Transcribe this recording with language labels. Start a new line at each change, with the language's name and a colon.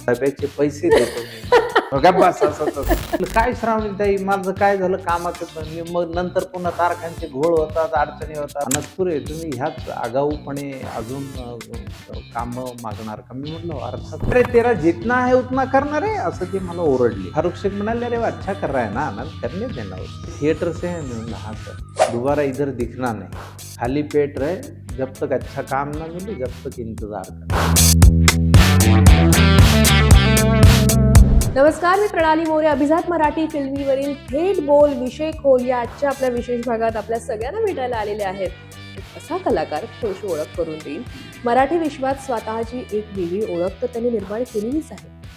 Marathi: डब्याचे पैसे देतो मी. बस असं काय श्रावणीताई माझं काय झालं कामाचं. मी मग नंतर पुन्हा तारखांचे घोळ होतात, अडचणी होतात. अनसपुरे तुम्ही ह्याच आगाऊपणे अजून काम मागणार का? मी म्हटलं अर्थात.
Hindi: अरे तेरा जितना है उतना
Marathi: करणार आहे असं ते मला ओरडली. फारुख शेख म्हणाले
Hindi: अरे अच्छा कर रहा है ना आनंद, करने देना थिएटर से है. मैं हाँ सर, दोबारा इधर दिखना नहीं, खाली पेट रहे, जब तक अच्छा काम ना मिले जब तक इंतजार कर.
Marathi: नमस्कार, मी प्रणाली मोरे. अभिजात मराठी फिल्मीवरील थेट बोल विषय खोल या आजच्या आपल्या विशेष भागात आपल्या सगळ्यांना भेटायला आलेले आहेत. एक असा कलाकार थोडीशी ओळख करून देईल. मराठी विश्वात स्वतःची एक वेगळी ओळख तर त्यांनी निर्माण केलेलीच आहे.